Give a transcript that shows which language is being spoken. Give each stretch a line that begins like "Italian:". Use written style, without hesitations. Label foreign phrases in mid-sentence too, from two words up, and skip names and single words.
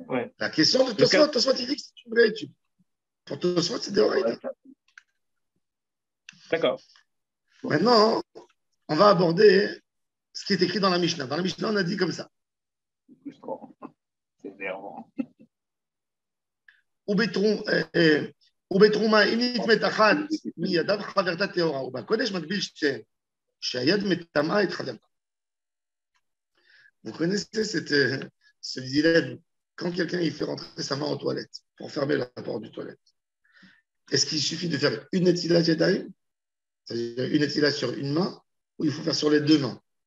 French: La question de Tosfot, il dit que c'est une vraie étude. Pour Tosfot, c'est Deoraita. D'accord. Maintenant, on va aborder ce qui est écrit dans la Mishnah. Dans la Mishnah, on a dit comme ça. C'est énervant.
Hebrew: ובתרומה, אם נטמאת אחת מידיו חברתה טהורה, ובקודש מקביל שתיהן, שהיד מטמאה את חברתה.
French: Vous connaissez ce dilemme quand quelqu'un il fait rentrer sa main aux toilettes pour fermer la porte du toilette. Est-ce qu'il suffit de faire une
Hebrew: נטילת ידיים,
French: c'est-à-dire une netila sur une main, ou il faut faire sur les deux mains?